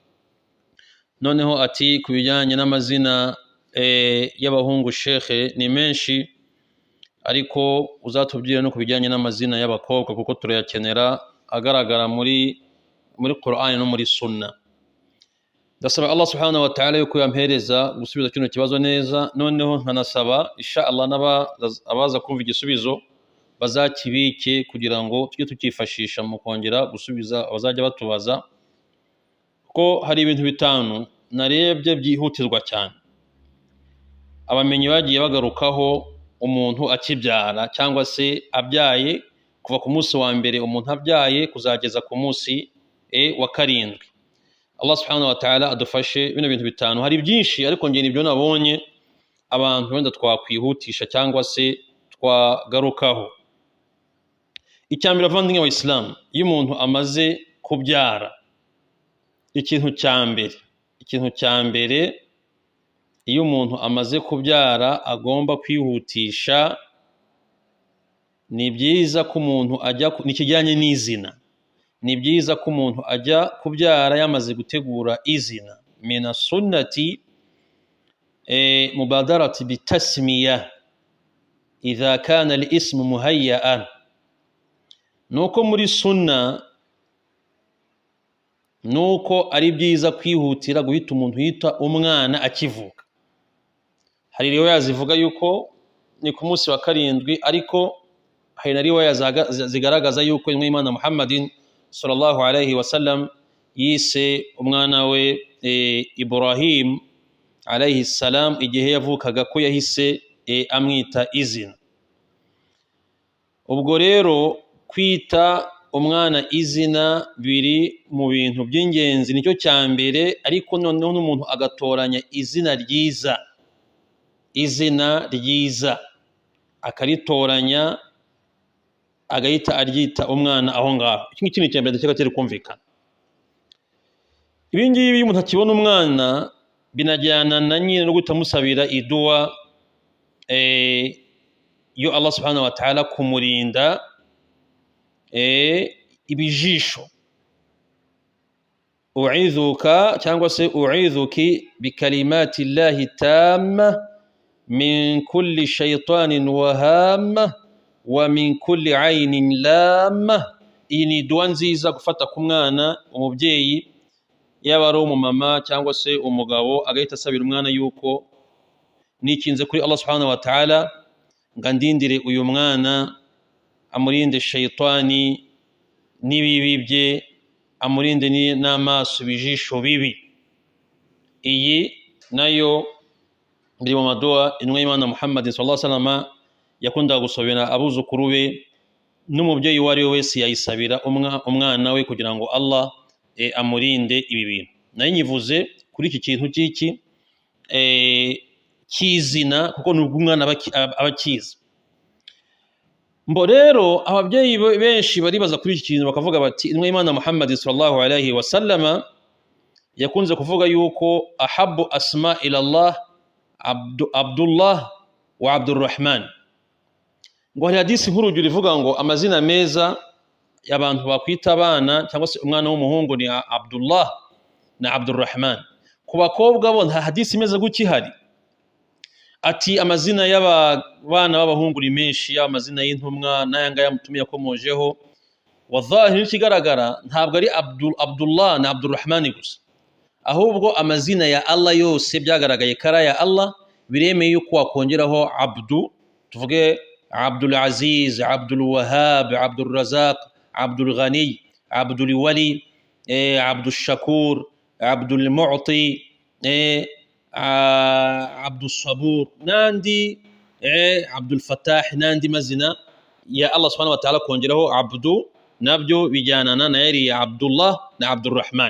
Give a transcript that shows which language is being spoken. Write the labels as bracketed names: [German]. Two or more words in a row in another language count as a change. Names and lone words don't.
[Kinyarwanda] Noneho ati ku bijyanye n'amazina y'abahungu shekhe ni menshi, ariko uzatubwire no ku bijyanye n'amazina y'abakobwa kuko turayakenera agaragara muri Qur'an no muri sunna. Ndasaba [Arabic] الله سبحانه و تعالى [Kinyarwanda] yuko yampereza gusubiza kino kibazo neza, noneho nkanasaba [Arabic] إن شاء الله [Kinyarwanda] abaza kumva igisubizo bazakibike kugira ngo tujye tukifashisha mu kongera gusubiza abazajya batubaza, ko hari ibintu bitanu narebye byihutirwa cyane abamenyi bagiye bagarukaho umuntu akibyara cyangwa se abyaye, kuva ku munsi wa mbere umuntu abyaye kuzageza ku munsi wa karindwi. [Arabic] الله سبحانه و تعالى [Kinyarwanda] adufashe bino bintu bitanu. Hari byinshi ariko ngiye nibyo nabonye abantu wenda twakwihutisha cyangwa se twagarukaho. Icyambere bavandimwe wa Islam, iyo umuntu amaze kubyara, ikintu cya mbere iyo umuntu amaze kubyara agomba kwihutisha, ni byiza ko umuntu nikijyanye n'izina, ni byiza ko umuntu ajya kubyara yamaze gutegura izina. [Arabic] من السنة المبادرة بالتسمية إذا كان الاسم مهيأ. [Kinyarwanda] Nuko muri sunna nuko ari byiza kwihutira guhita umuntu yita umwana akivuka. Hari riwaya zivuga yuko ni ku munsi wa karindwi, ariko hari na riwaya zigaragaza yuko Imana Muhammadin [Arabic] صلى الله عليه و سلم [Kinyarwanda] yise umwana we Ibrahim [Arabic] عليه السلام [Kinyarwanda] igihe yavukaga ko yahise amwita izina. Ubwo rero kwita umwana izina biri mu bintu by'ingenzi, nicyo cya mbere, ariko noneho n'umuntu agatoranya izina ryiza akaritoranya agahita aryita umwana aho ngaho. Iki ngiki ni icya mbere ndakeka kiri kumvikana. Ibi ngibi iyo umuntu akibona umwana binajyana na nyine no guhita amusabira iduwa yo [Arabic] الله سبحانه و تعالى [Kinyarwanda] kumurinda ibijisho. [Arabic] أعيذك [Kinyarwanda] cyangwa se [Arabic] أعيذك بكلمات الله التامة من كل شيطان وهامة و من كل عين لامة. [Kinyarwanda] Iyi ni duwa nziza gufata ku mwana, umubyeyi yaba ari umumama cyangwa se umugabo agahita asabira umwana yuko nikinze kuri [Arabic] الله سبحانه و تعالى [Kinyarwanda] ngandindire uyu mwana amurinde shayitani n'ibibi bye, amurinde n'amaso bijisho bibi. Iyi nayo biri mu maduwa intumwa y'Imana Muhammad [Arabic] صلى الله عليه وسلم [Kinyarwanda] yakundaga gusobera abuzukuru be, n'umubyeyi wari we wese yayisabira umwana we kugira ngo Allah amurinde ibi bintu. Nayo nyivuze kuri iki kintu cy'iki kizina, kuko nubwo umwana abakiza. Mbo rero ababyeyi benshi baribaza kuri iki kintu bakavuga bati intumwa y'Imana Muhammad [Arabic] صلى الله عليه وسلم [Kinyarwanda] yakunze kuvuga yuko [Arabic] أحب الأسماء إلى الله عبد الله و عبد الرحمن. [Kinyarwanda] Ngo hari hadisi nk'urugero ivuga ngo amazina meza y'abantu bakwita abana cyangwa se umwana w'umuhungu ni Abdullah na Abdurrahman. Ku bakobwa bo nta hadisi imeze gukihari. Ati amazina y'abana b'abahungu ni menshi, amazina y'intumwa n'ayanga yamutumiye akomojeho. Wadhahiri kigaragara ntabwo ari Abdullah na Abdurrahman gusa, ahubwo amazina ya Allah yose byagaragaye kara ya Allah biremeye yuko wakongeraho Abdu, tuvuge Abdul Aziz, Abdul Wahhab, Abdul Razak, Abdul Ghani, Abdul Wali, Abdul Shakur, Abdul Mu'ti, Abdul Sabur, nandi Abdul Fattah, nandi mazina ya [Arabic] الله سبحانه و تعالى [Kinyarwanda] kongeraho Abdu nabyo bijyanana na yari Abdullah na Abdurrahman.